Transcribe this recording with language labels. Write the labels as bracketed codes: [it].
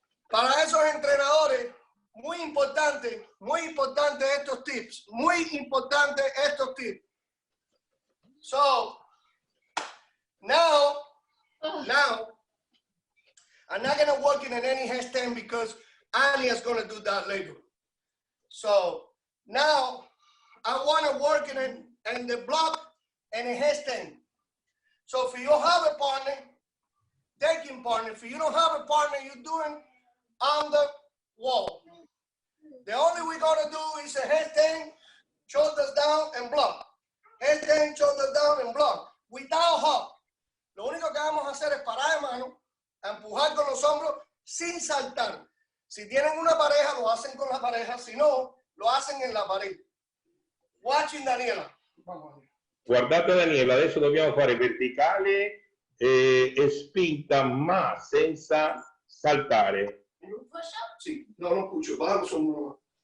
[es] Para esos entrenadores, muy importante estos tips. Muy importante estos tips. [en] So, now, I'm not going to work in any handstand because Annia is going to do that later. So, now, I want to work in the block and a handstand. So, if you don't have a partner, taking partner. If you don't have a partner, you're doing on the wall. The only we're going to do is a handstand, shoulders down and block. Handstand, shoulders down and block. Without hop. [es] Lo único que vamos a hacer es parar de mano, empujar con los hombros sin saltar. Si tienen una pareja, lo hacen con la pareja. Si no, lo hacen en la pared. [en] Watching Daniela. [it] Guardate Daniela, adesso dobbiamo fare verticale e spinta ma senza saltare. Sì, no, non puccio, [es] vamos un...